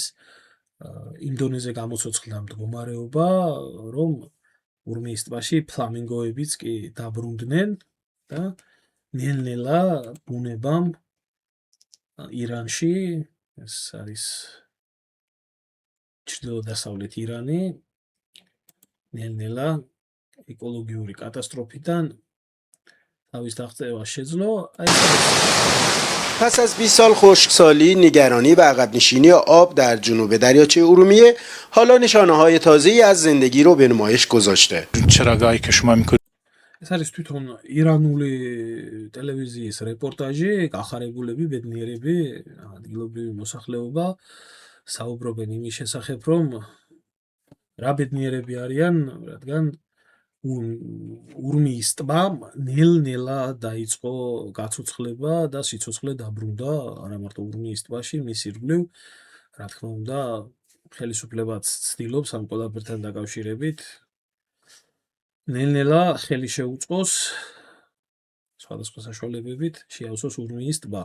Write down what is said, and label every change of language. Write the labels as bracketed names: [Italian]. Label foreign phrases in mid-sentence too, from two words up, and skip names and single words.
[Georgian] იმ დონეზე გამოცოცხლდა მდგომარეობა, რომ ურმიის ტბაში ფლამინგოებიც კი დაბრუნდნენ და ნელ-ნელა ბუნებამ ირანში, ეს არის ჩრდილო-დასავლეთ ირანი, ნელ-ნელა ეკოლოგიური کاتاستروفیدن თავის დაღწევას შეძლო. [Persian] پس از 20 سال خشکسالی، نگرانی و عقب نشینی آب در جنوب دریاچه ارومیه حالا نشانه‌های تازه‌ای از زندگی رو به نمایش گذاشته. چراگاهی که شما می‌کنید [Georgian] ეს არის თვითონ ირანული ტელევიზიის რეპორტაჟი, გახარებულები ბედნიერები, ადგილობრივი მოსახლეობა საუბრობენ იმის შესახებ, რომ რა ბედნიერები არიან, რადგან ურმიის ტბამ ნელ-ნელა დაიწყო გაცოცხლება და სიცოცხლე დაბრუნდა არა მარტო ურმიის ტბაში, მის ირგვლივ, რა თქმა უნდა, ხელისუფლებაც ცდილობს ამ ყველაფერთან დაკავშირებით ნელ-ნელა ხელი შეუწყოს სხვადასხვა საშუალებებით შეავსოს ურმიის ტბა.